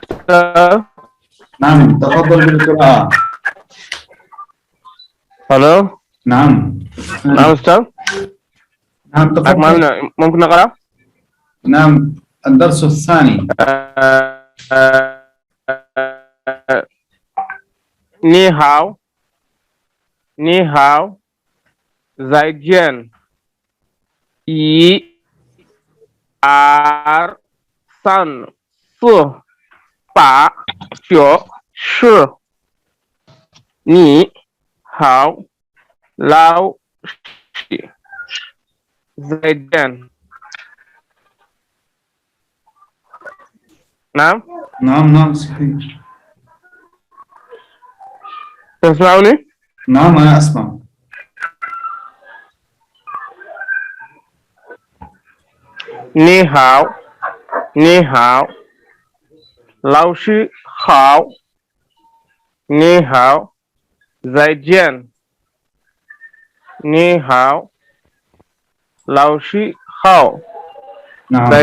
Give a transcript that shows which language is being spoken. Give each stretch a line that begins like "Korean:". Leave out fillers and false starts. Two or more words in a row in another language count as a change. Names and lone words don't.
Arabic: نعم تفضل بالقراءة. ألو. نعم. نعم أستاذ. نعم تفضل. ممكن نقرأ؟ نعم الدرس الثاني.
Chinese: 你好，你好，再见，一、二、三、四、八、九、十。你好，老师，再见。نعم
Arabic: نعم نعم صحيح. تسمعني؟ نعم أنا أسمع.
Chinese: 你好，你好，老师好，你好，再见。你好，老师好，再